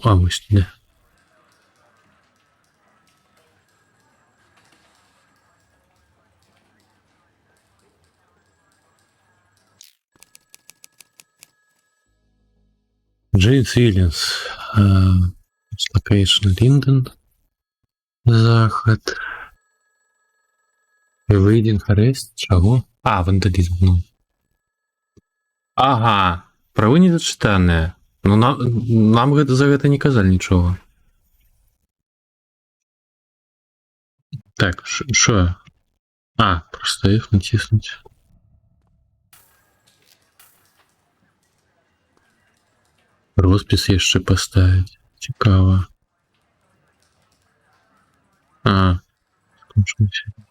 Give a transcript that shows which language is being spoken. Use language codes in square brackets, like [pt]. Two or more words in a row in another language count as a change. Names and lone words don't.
[uk] А, ось туди. Джеймс Вільямс. Локейшн Лінден. Захід. [en] Evading Arrest. [uk] Чого? А, вандалізм. Ну. Ага. [be] Правы недачытаныя. Ну, нам гэта за гэта не казалі нічога. [uk] Так, що? А, просто F натиснуть. [be] Роспіс яшчэ паставіць. Цікава. [ru] А, скончился.